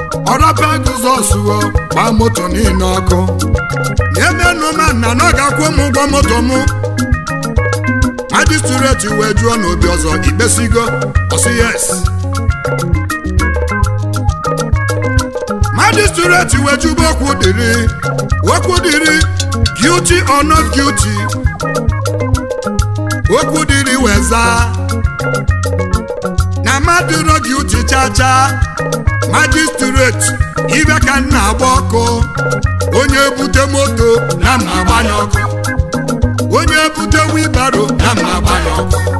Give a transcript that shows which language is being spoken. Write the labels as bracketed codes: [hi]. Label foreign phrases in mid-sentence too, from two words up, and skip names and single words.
[ig] Ọ rapụ Jizọs o, gbaa moto niile ọkụ. Nyemenụ m na, na ọ ga-akwụ m ụgwọ moto mụ. Magistrate wee jụọ n'obi ọzọ, "Ikpesigo?" [en] Ọ sị, "Yes." [ig] Magistrate wee jụba okwu dịrị, okwu dịrị, [en] guilty or not guilty. [ig] Okwu dịrị wee zaa. Na mmadụ nọ guilty cha cha. Magistrate, ibe ka m na-agba ọkụ. Onye bute moto, na m na-agbanye ọkụ. Onye bute wheelbarrow, na m na-agbanye ọkụ.